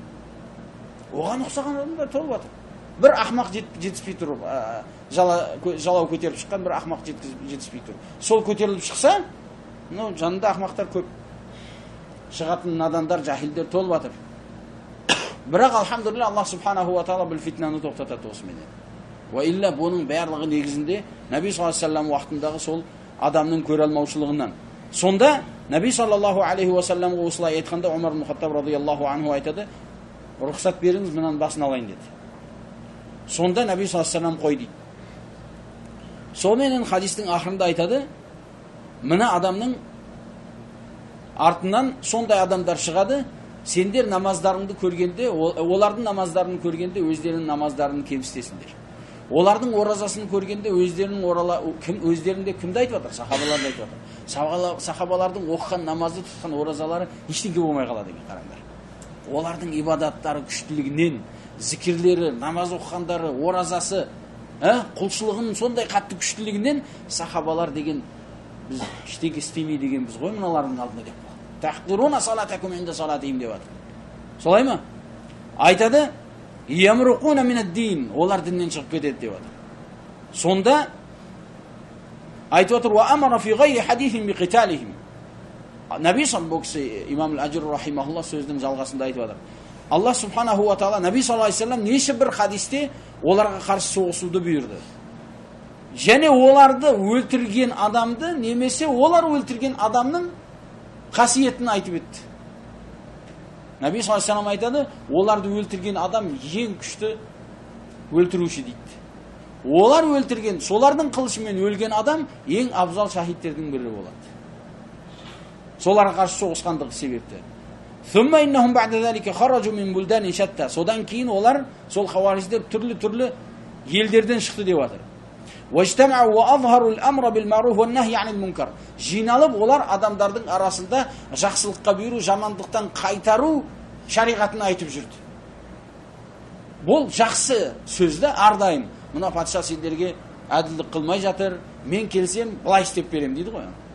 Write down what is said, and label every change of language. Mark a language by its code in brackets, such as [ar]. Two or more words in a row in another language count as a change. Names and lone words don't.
[kk] Оған ұқсаған адамдар толып жатыр. Бір ақмақ жетіспей тұрып, жалау көтеріп шыққан бір ақмақ жетіспей тұрып. Сол көтеріліп шықса, жанында ақмақтар көп. Шығатын надандар, жахилдер толып жатыр. Бірақ алхамдулилля [ar] الله سبحانه وتعالى [kk] бұл фитнаны тоқтатады осыменен. [ar] و إلا [kk] бұның барлығы негізінде Наби [ar] صلى الله عليه وسلم [kk] уақытындағы сол адамның көре алмаушылығынан. Сонда Наби [ar] صلى الله عليه وسلم [kk] осылай айтқанда Умар ибн Хаттаб [ar] رضي الله عنه [kk] айтады: "Рұқсат беріңіз, мынаны басын алайын" деді. Сонда Наби [ar] صلى الله عليه وسلم [kk] қой дейді. Сонымен хадистің ақырында айтады: "Мына адамның артынан сондай адамдар шығады, сендер намаздарыңды көргенде, олардың намаздарын көргенде өздерінің намаздарын кемсітесіңдер. Олардың оразасын көргенде өздерінде кімді айтып жатыр? Сахабаларды айтып жатыр. Сахабалардың оқыған намазы, тұтқан оразалары ештеңе болмай қалады деген, қараңдар. Олардың ибадаттары күштілігінен, зікірлері, намаз оқығандары, оразасы, құлшылығының сондай қатты күштілігінен сахабалар деген біз ештеңе істемей деген біз ғой мыналардың алдында деп. [ar] تحقرون صلاتكم عند صلاتهم [kk] деп жатыр. Солай ма? Айтады: [ar] "يمرقون من الدين", [kk] олар діннен шығып кетеді деп жатыр. Сонда айтып жатыр: [ar] "وأمر في غير حديث بقتالهم". [kk] Наби [ar] صلى الله عليه [kk] имам ал-Аджур рахимахуллах сөздің жалғасында айтып жатыр. [ar] الله سبحانه وتعالى [kk] Наби [ar] صلى الله عليه وسلم [kk] неше бір хадисте оларға қарсы соғысуды бұйырды. Және оларды өлтірген адамды, немесе олар өлтірген адамның қасиетін айтып етті. Наби [ar] صلى الله عليه وسلم [kk] айтады: оларды өлтірген адам ең күшті өлтіруші дейді. Олар өлтірген, солардың қылышымен өлген адам ең абзал шахидтердің бірі болады. Соларға қарсы соғысқандығы себепті. [ar] ثم إنهم بعد ذلك خرجوا من بلدان شتى. [kk] Содан кейін олар, сол хавариждер түрлі елдерден шықты деп жатыр. [ar] واجتمعوا وأظهروا الأمر بالمعروف والنهي عن المنكر. [kk] Жиналып олар адамдардың арасында жақсылыққа бұйыру, жамандықтан қайтару шариғатын айтып жүрді. Бұл жақсы сөзді ардайым. Мына патша сендерге әділдік қылмай жатыр, мен келсем былай істеп берем дейді ғой.